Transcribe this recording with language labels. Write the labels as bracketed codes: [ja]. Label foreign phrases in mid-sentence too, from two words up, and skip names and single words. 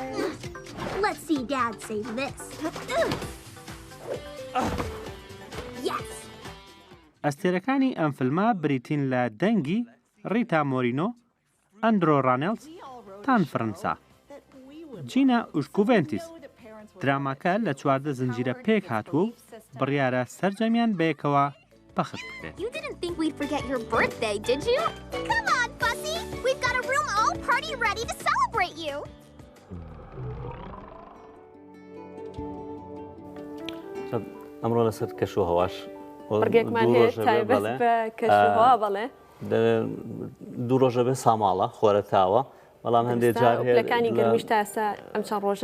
[ckb] ئەستێرەکانی ئەم فیلمە بریتین لە دەنگی ڕیتا مۆرینۆ، ئەندرۆ ڕانێلز تان فەرەنسا. جینا ئوشکوڤێنتیس دراماکە لە 14 زنجیرە پێک هاتووە و بڕیارە سەرجەمیان بەیەکەوە بەخش بکرێت. [en] You didn't think we'd forget your birthday, did you? Come on, Fussy! We've got a room all party ready to celebrate you! [ckb] ئەمڕۆ لەسەر کەشوهەواش بڕگێکمان هەیە تایبەت بە کەشوهەوا بەڵێ دوو ڕۆژە بێ ساماڵە خۆرەتاوە بەڵام هەندێک جار پلەکانی گەرمیش تا ئێستا ئەم چەند ڕۆژە